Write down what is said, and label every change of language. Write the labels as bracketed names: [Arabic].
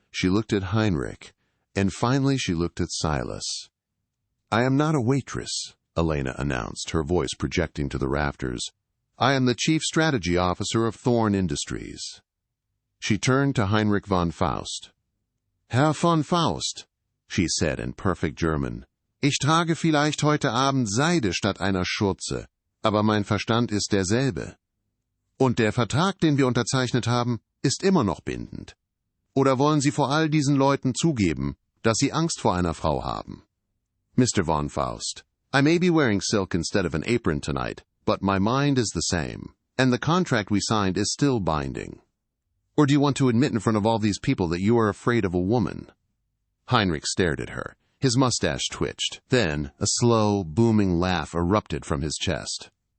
[English] She looked at Heinrich. And finally she looked at Silas. "I am not a waitress," Elena announced, her voice projecting to the rafters. "I am the Chief Strategy Officer of Thorn Industries." She turned to Heinrich von Faust. [German] "Herr von Faust," [English] she said in perfect German, [German] "ich trage vielleicht heute Abend Seide statt einer Schürze, aber mein Verstand ist derselbe. Und der Vertrag, den wir unterzeichnet haben, ist immer noch bindend. Oder wollen Sie vor all diesen Leuten zugeben, dass Sie Angst vor einer Frau haben? [English] Mr. von Faust, I may be wearing silk instead of an apron tonight, but my mind is the same, and the contract we signed is still binding. Or do you want to admit in front of all these people that you are afraid of a woman?" Heinrich stared at her. His mustache twitched. Then a slow, booming laugh erupted from his chest.